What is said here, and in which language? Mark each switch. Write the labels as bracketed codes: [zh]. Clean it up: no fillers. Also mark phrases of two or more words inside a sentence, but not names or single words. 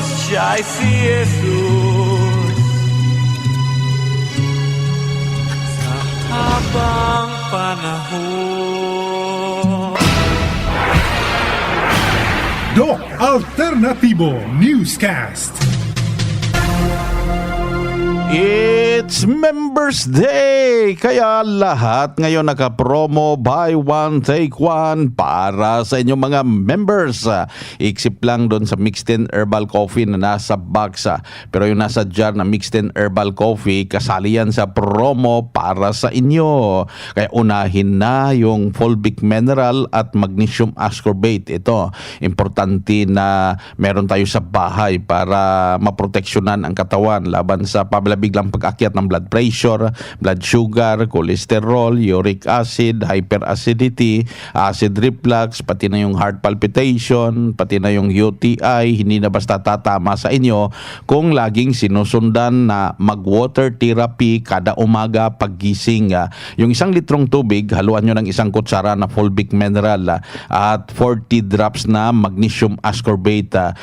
[tl] Siya ay si Jesus. Sa habang panahon. Doc Alternativo Newscast. [en] It's Members Day! [tl] Kaya lahat ngayon naka-promo [en] buy one, take one [tl] para sa inyong mga members. Iksip lang doon sa Mixed In Herbal Coffee na nasa box. Pero yung nasa jar na Mixed In Herbal Coffee, kasali yan sa promo para sa inyo. Kaya unahin na yung [en] fulvic mineral [tl] at [en] magnesium ascorbate. [tl] Ito, importante na meron tayo sa bahay para maproteksyonan ang katawan laban sa biglang pag-akyat ng [en] blood pressure, blood sugar, cholesterol, uric acid, hyperacidity, acid reflux, [tl] pati na yung [en] heart palpitation, [tl] pati na yung UTI. Hindi na basta tatama sa inyo kung laging sinusundan na mag- [en] water therapy [tl] kada umaga paggising. Yung 1 litrong tubig, haluan nyo ng 1 kutsara na [en] fulvic mineral [tl] at 40 drops na [en] magnesium ascorbate.